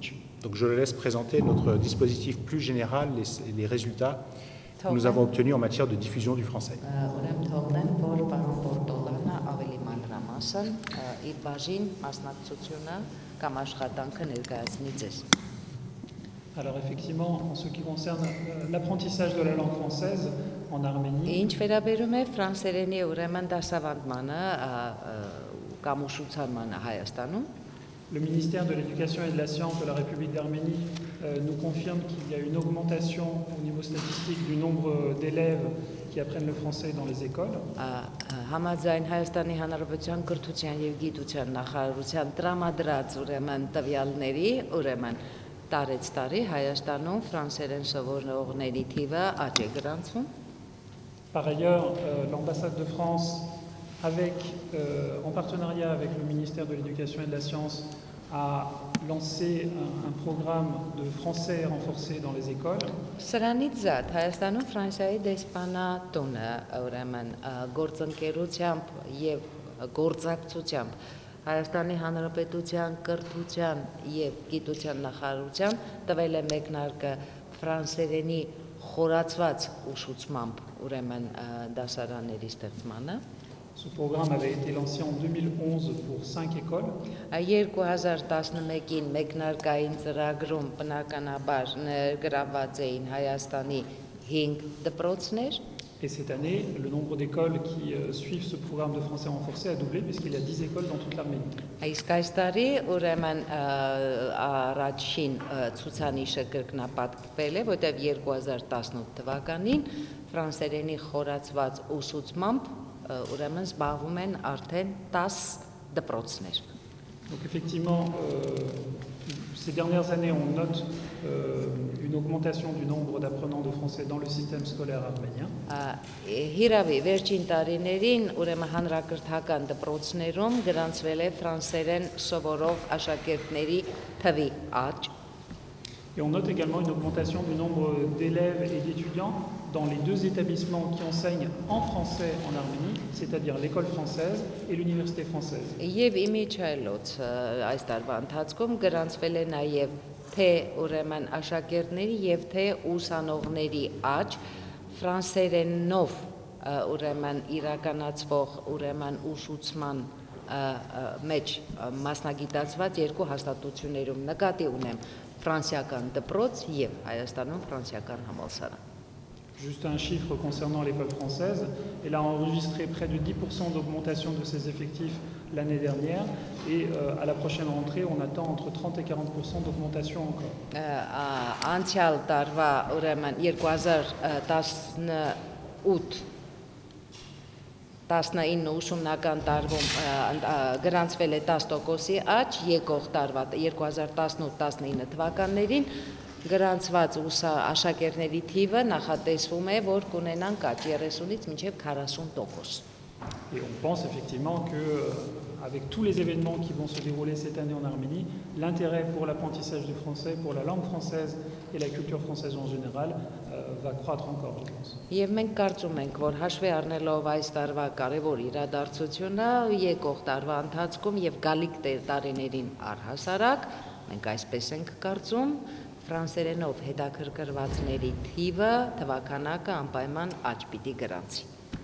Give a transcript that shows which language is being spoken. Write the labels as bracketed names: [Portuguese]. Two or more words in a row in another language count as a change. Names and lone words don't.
[French] Donc je le laisse présenter notre dispositif plus général, les résultats que nous avons obtenus en matière de diffusion du français. [Armenian] Ուրեմն թողնեմ, որ պարոն Բորտոլանը ավելի մանրամասն իր բաժին մասնակցությունը կամ աշխատանքը ներկայացնի ձեզ։ [French] Alors effectivement, en ce qui concerne l'apprentissage de la langue française en Arménie, [Armenian] Ինչ վերաբերում է ֆրանսերենի ուրեմն դասավանդմանը կամ ուսուցանմանը Հայաստանում, [French] le ministère de l'Éducation et de la Science de la République d'Arménie nous confirme qu'il y a une augmentation au niveau statistique du nombre d'élèves qui apprennent le français dans les écoles. [Armenian] Համաձայն Հայաստանի Հանրապետության կրթության եւ գիտության նախարարության տրամադրած ուրեմն տվյալների, ուրեմն տարեց տարի Հայաստանում ֆրանսերեն սովորողների թիվը աճ է գրանցվում։ [French] Par ailleurs, l'ambassade de France, en partenariat avec le ministère de l'Éducation et de la Science, a lancé un programme de français renforcé dans les écoles. [Armenian] Սրանից զատ Հայաստանում Ֆրանսիայի դեսպանատունը ուրեմն գործընկերությամբ եւ գործակցությամբ Հայաստանի Հանրապետության կրթության եւ գիտության նախարարության տվել է մեկնարկը ֆրանսերենի խորացված ուսուցմամբ ուրեմն դասարանների ստեղծմանը։ [French] Ce programme avait été lancé en 2011 pour 5 écoles. [Armenian] 2011-ին մեկնարկային ծրագրում բնականաբար ներգրավված էին Հայաստանի 5 դպրոցներ։ [French] Et cette année, le nombre d'écoles qui suivent ce programme de français renforcé a doublé puisqu'il y a 10 écoles dans toute l'Arménie. [Armenian] Իսկ այս տարի ուրեմն առաջին ցուցանիշը կրկնապատկվել է, որտեղ 2018 թվականին ֆրանսերենի խորացված ուսուցմամբ ուրեմն զբաղվում են արդեն 10 դպրոցներ։ [French] Donc effectivement, ces dernières années, on note une augmentation du nombre d'apprenants de français dans le système scolaire arménien. [Armenian] Հիրավի վերջին տարիներին ուրեմն հանրակրթական դպրոցներում գրանցվել է ֆրանսերեն սովորող աշակերտների թվի աճ։ [French] Et on note également une augmentation du nombre d'élèves et d'étudiants dans les deux établissements qui enseignent en français en Arménie, c'est-à-dire l'école française et l'université française. [Armenian] Եվ իմիջայլոց այս տարվա ընթացքում գրանցվել է նաև թե ուրեմն աշակերտների եւ թե ուսանողների աճ ֆրանսերենով ուրեմն իրականացվող ուրեմն ուսուցման մեջ մասնագիտացված երկու հաստատություններում նկատի ունեմ ֆրանսիական դպրոց եւ Հայաստանում ֆրանսիական համալսարան։ [French] Juste un chiffre concernant l'école française, elle a enregistré près de 10% d'augmentation de ses effectifs l'année dernière et à la prochaine rentrée, on attend entre 30 et 40% d'augmentation encore. [Armenian] Անցյալ տարվա ուրեմն 2018-19 ուսումնական տարվում գրանցվել է 10%-ի աճ, եկող տարվա 2018-19 թվականներին գրանցված աշակերտների թիվը նախատեսվում է, որ կունենան աճ 30-ից մինչև 40%։ [French] Et on pense effectivement qu'avec tous les événements qui vont se dérouler cette année en Arménie, l'intérêt pour l'apprentissage du français, pour la langue française et la culture française en général va croître encore, je pense. [Armenian] Եվ մենք կարծում ենք, որ հաշվի առնելով այս տարվա կարևոր իրադարձությունը, եկող տարվա ընթացքում եւ գալիք տարիներին առհասարակ, մենք այսպես ենք կարծում, ֆրանսերենով հետաքրքրվածների թիվը թվականակը անպայման աճ պիտի գրանցի։